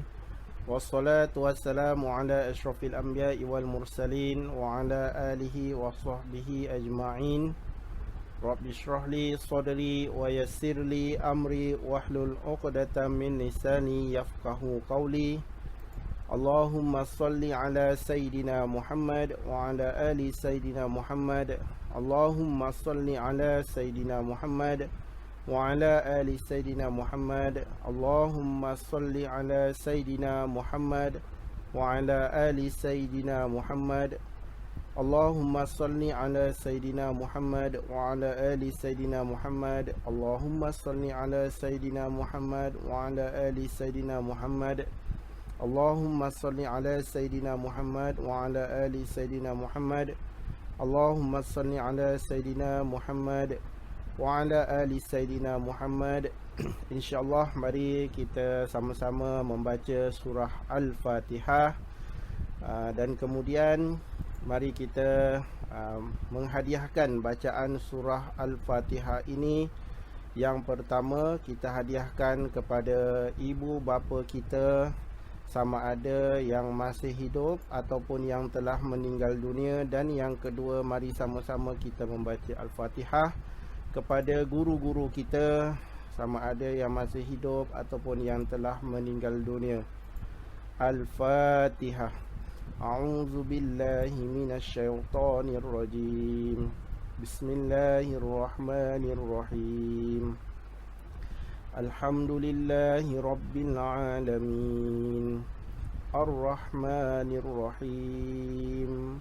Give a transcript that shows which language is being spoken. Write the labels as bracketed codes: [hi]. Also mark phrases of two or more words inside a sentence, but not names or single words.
[ar] والصلاة والسلام على أشرف الأنبياء والمرسلين وعلى آله وصحبه أجمعين. رب اشرح لي صدري ويسر لي أمري واحلل عقدة من لساني يفقهوا قولي. اللهم صل على سيدنا محمد وعلى آل سيدنا محمد. اللهم صل على سيدنا محمد وعلى آل سيدنا محمد. اللهم صل على سيدنا محمد وعلى آل سيدنا محمد. اللهم صل على سيدنا محمد وعلى آل سيدنا محمد. اللهم صل على سيدنا محمد وعلى آل سيدنا محمد. اللهم صل على سيدنا محمد وعلى آل سيدنا محمد. اللهم صل على سيدنا محمد وعلى آل سيدنا محمد. [ms] InsyaAllah mari kita sama-sama membaca surah Al-Fatihah, dan kemudian mari kita menghadiahkan bacaan surah Al-Fatihah ini. Yang pertama, kita hadiahkan kepada ibu bapa kita, sama ada yang masih hidup ataupun yang telah meninggal dunia. Dan yang kedua, mari sama-sama kita membaca Al-Fatihah kepada guru-guru kita, sama ada yang masih hidup ataupun yang telah meninggal dunia. Al-Fatihah. [ar] أعوذ بالله من الشيطان الرجيم. بسم الله الرحمن الرحيم. الحمد لله رب العالمين. الرحمن الرحيم.